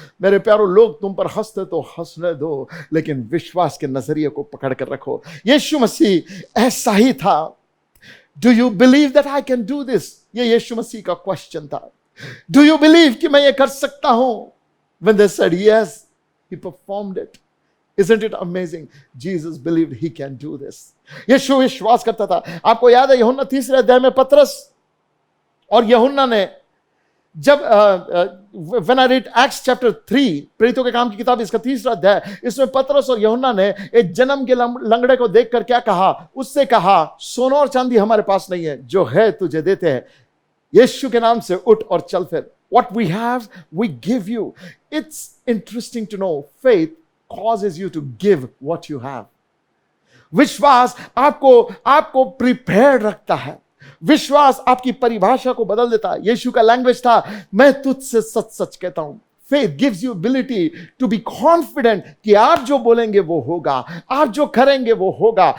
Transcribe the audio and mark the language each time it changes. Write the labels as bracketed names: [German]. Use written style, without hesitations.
[Hindi] मेरे प्यारों, लोग तुम पर हंसते तो हंसने दो, लेकिन विश्वास के नजरिए को पकड़ कर रखो। यीशु मसीह ऐसा ही था। [English] Do you believe that I can do this? [Hindi] ये यीशु मसीह का क्वेश्चन था। [English] Do you believe [Hindi] कि मैं ये कर सकता हूं? [English] When they said yes, he performed it. Isn't it amazing? Jesus believed he can do this. [Hindi] यीशु विश्वास करता था। आपको याद है यूहन्ना 3 अध्याय में पतरस और यूहन्ना ने जब [English] when I read Acts chapter 3, [Hindi] प्रेरितों के काम की किताब इसका 3 अध्याय, इसमें पतरस और यूहन्ना ने एक जन्म के लंगड़े को देखकर क्या कहा? उससे कहा, सोना और चांदी हमारे पास नहीं है, जो है तुझे देते हैं, यीशु के नाम से उठ और चल फिर। [English] What we have, we give you. It's interesting to know faith causes you to give what you have. [Hindi] विश्वास आपको प्रिपेयर्ड रखता है। विश्वास आपकी परिभाषा को बदल देता है। यीशु का लैंग्वेज था, मैं तुझसे सच सच कहता हूं। [English] Faith gives you ability to be confident [Hindi] कि आप जो बोलेंगे वो होगा, आप जो करेंगे वो होगा।